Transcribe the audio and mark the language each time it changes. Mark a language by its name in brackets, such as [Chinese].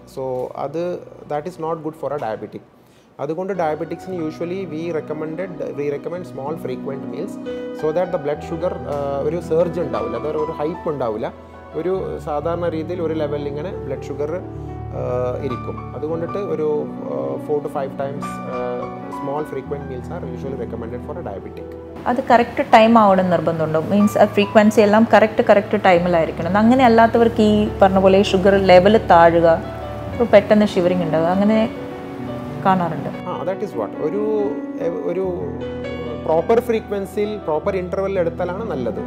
[English] So that is not good for a diabetic. [Malayalam] അതുകൊണ്ട് ഡയബറ്റിക്സിന് usually [English] we recommend small frequent meals so that the blood sugar [Malayalam] ഒരു surge ഉണ്ടാവില്ല, അതൊരു hype ഉണ്ടാവില്ല, ഒരു സാധാരണ രീതിയിൽ ഒരു ലെവലിൽ ഇങ്ങനെ ബ്ലഡ് ഷുഗർ ഇരിക്കും. അതുകൊണ്ടിട്ട് ഒരു [English] 4 to 5 times small frequent meals are usually recommended for a diabetic. [Malayalam] അത് കറക്റ്റ് ടൈം ആവണം നിർബന്ധമുണ്ടോ? മീൻസ് ഫ്രീക്വൻസി എല്ലാം കറക്റ്റ് ടൈമിലായിരിക്കണം. അങ്ങനെ അല്ലാത്തവർക്ക് ഈ പറഞ്ഞ പോലെ ഷുഗർ ലെവൽ താഴുക, പെട്ടെന്ന് ഷിവറിങ് ഉണ്ടാവുക, അങ്ങനെ കാണാറുണ്ട്. [English] that is what [Malayalam] ഒരു പ്രോപ്പർ ഫ്രീക്വൻസിയിൽ പ്രോപ്പർ ഇൻ്റർവെല്ലിൽ എടുത്താലാണ് നല്ലത്.